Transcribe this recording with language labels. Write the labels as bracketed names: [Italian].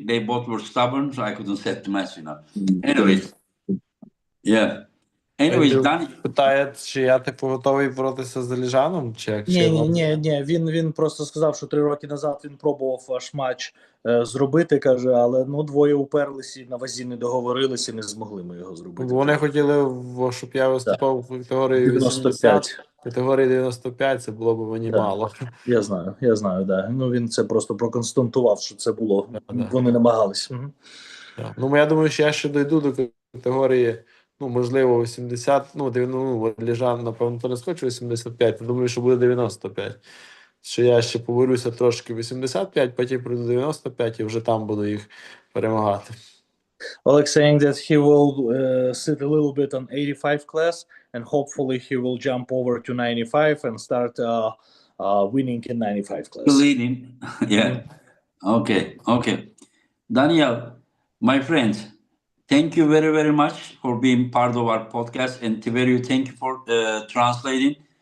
[English] They both were stubborn, so I couldn't set the match, Anyways, yeah. Anyways, Danny. [Ukrainian] Питає, чи я типу готовий боротися з Деліжаном? Чи як? Ні. Він просто сказав, що 3 роки назад він пробував ваш матч зробити, каже, але двоє уперлися і на вазі не договорилися, і не змогли ми його зробити. Вони хотіли, щоб я виступав в категорії 80. Категорії 95 це було б мені мало. Я знаю, да. Він це просто проконстатував, що це було. Вони намагались. Я думаю, що я ще дойду до категорії, можливо, 80, Ліжан, напевно, то не схочу 85, думаю, що буде 95. Що я ще поборюся трошки 85, потім прийду 95 і вже там буду їх перемагати. [English] Oleg saying that he will sit a little bit on 85 class and hopefully he will jump over to 95 and start winning in 95 class. Leading, yeah. Okay. Daniel, my friend, thank you very, very much for being part of our podcast, and Tiberio, thank you for translating.